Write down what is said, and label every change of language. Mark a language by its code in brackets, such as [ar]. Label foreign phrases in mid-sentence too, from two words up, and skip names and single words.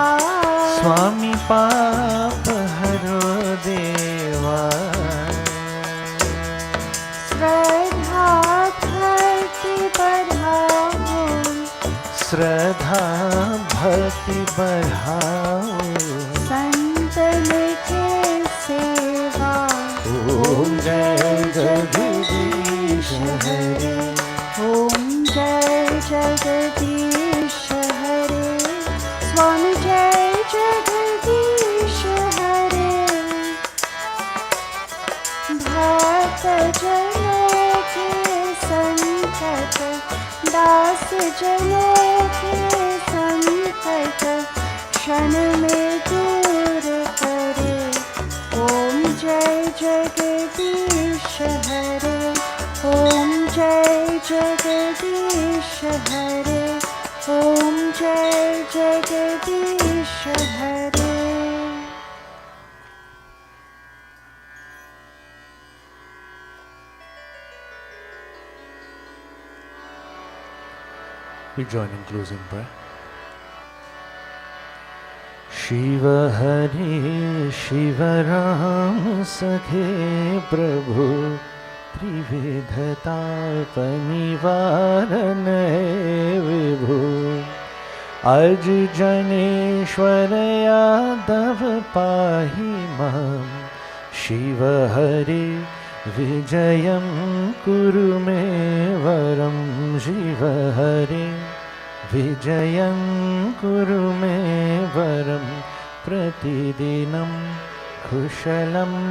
[hi] स्वामी पाप हरो देवा श्रद्धा भक्ति बढ़ाओ श्रद्धा भक्ति बढ़ाओ संतन के सेवा ओम जय जगदीश हरे ओम जय जगदीश हरे स्वामी जय जगदीश हरे भक्त जनों के संकट दास जनों के संकट क्षण में दूर करे ओम जय जगदीश हरे ॐ जय जगदीश हरे ॐ जय जगदीश हरे [en] We join in closing prayer. [sa] शिव हरे शिव राम सखे प्रभु त्रिविधताप निवारण विभु अज जनेश्वर यादव पाहि मां शिव हरे विजयं कुरु मे वरं शिव हरे विजयं कुरु मे वरं प्रतिदिनं कुशलं